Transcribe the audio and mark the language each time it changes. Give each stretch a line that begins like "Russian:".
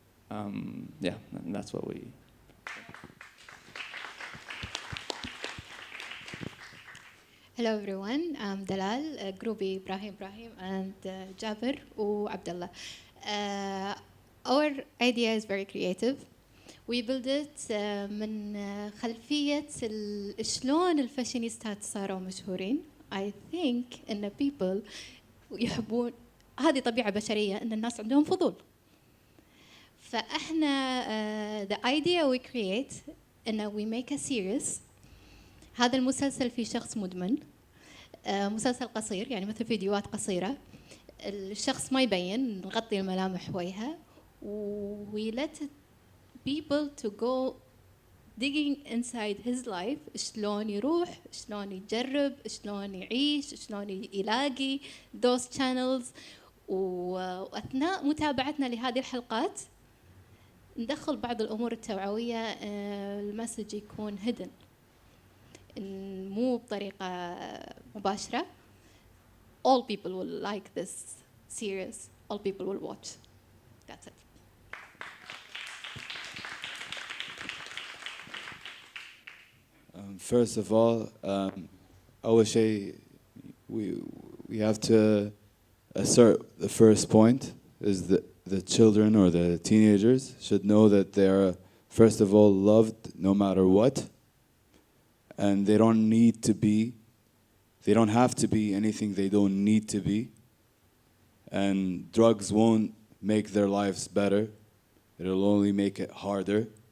English: Yeah, and that's what we. Hello everyone, I'm Dalal, Groupie Ibrahim and Jaber وعبدالله. Our idea is very creative. We build it
Arabic: من خلفية شلون الفاشينيستات صاروا مشهورين.
English: I think
Arabic: إن people يحبون، هذه طبيعة بشرية إن الناس عندهم فضول. فإحنا
English: the idea we create إن we make a series.
Arabic: هذا المسلسل فيه شخص مدمن، مسلسل قصير يعني مثل فيديوهات قصيرة، الشخص ما يبين، نغطي الملامح وجهه،
English: we let people to go digging inside his life،
Arabic: شلون يروح، شلون يجرب، شلون يعيش، شلون يلاقي
English: those channels.
Arabic: وأثناء متابعتنا لهذه الحلقات ندخل بعض الأمور التوعوية، المسج يكون hidden، مو بطريقة مباشرة.
English: All people will like this series. All people will watch. That's it. First of all,
Arabic: أول شيء
English: we have to assert the first point is that the children or the teenagers should know that they are first of all loved no matter what, and they don't have to be anything they don't need to be, and drugs won't make their lives better, it'll only make it harder.